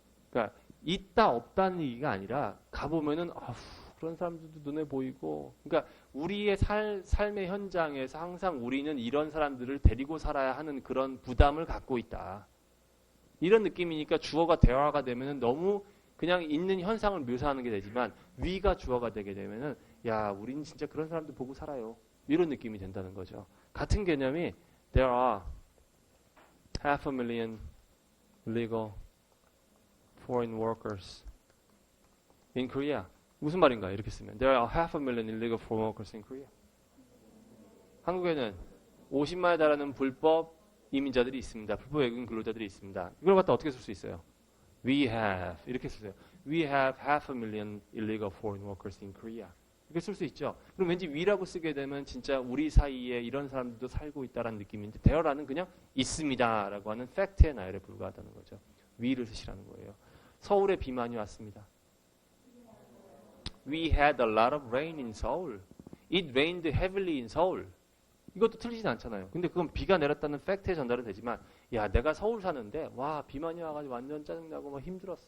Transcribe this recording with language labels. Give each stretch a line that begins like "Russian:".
Korean: 그러니까 있다 없다는 얘기가 아니라 가보면은 그런 사람들도 눈에 보이고 그러니까 우리의 삶의 현장에서 항상 우리는 이런 사람들을 데리고 살아야 하는 그런 부담을 갖고 있다. 이런 느낌이니까 주어가 대화가 되면은 너무 그냥 있는 현상을 묘사하는 게 되지만 위가 주어가 되게 되면은 야 우리는 진짜 그런 사람들 보고 살아요. 이런 느낌이 된다는 거죠. 같은 개념이
English: there are 500,000 illegal foreign workers in Korea.
Korean: 무슨 말인가 이렇게 쓰면
English: there are 500,000 illegal foreign workers in Korea.
Korean: 한국에는 50만에 달하는 불법 이민자들이 있습니다. 불법 외국인 근로자들이 있습니다. 이걸 갖다 어떻게 쓸 수 있어요?
English: We have
Korean: 이렇게 쓰세요.
English: We have 500,000 illegal foreign workers in Korea.
Korean: 이렇게 쓸 수 있죠. 그럼 왠지 we라고 쓰게 되면 진짜 우리 사이에 이런 사람들도 살고 있다는 느낌인데 there라는 그냥 있습니다라고 하는 팩트의 나열에 불과하다는 거죠. we를 쓰시라는 거예요. 서울에 비 많이 왔습니다.
English: We had a lot of rain in Seoul. It rained heavily in Seoul.
Korean: 이것도 틀리진 않잖아요. 근데 그건 비가 내렸다는 팩트에 전달은 되지만 야 내가 서울 사는데 와 비 많이 와가지고 완전 짜증나고 막 힘들었어.